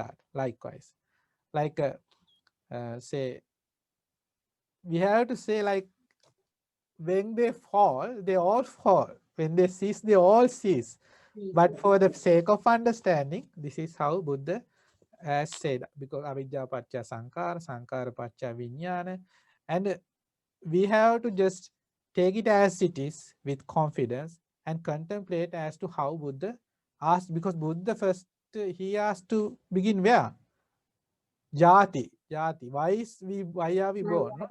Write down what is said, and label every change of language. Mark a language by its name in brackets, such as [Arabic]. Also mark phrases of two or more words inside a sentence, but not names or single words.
[English] Likewise, like say, we have to say, like, when they fall, they all fall. When they cease, they all cease. But for the sake of understanding, this is how Buddha has said, because [Pali] avijja paccaya sankara, sankara paccaya vijnana, [English] and we have to just take it as it is with confidence and contemplate as to how Buddha asked, because Buddha first, he asked to begin where? Jati. Why are we born? No?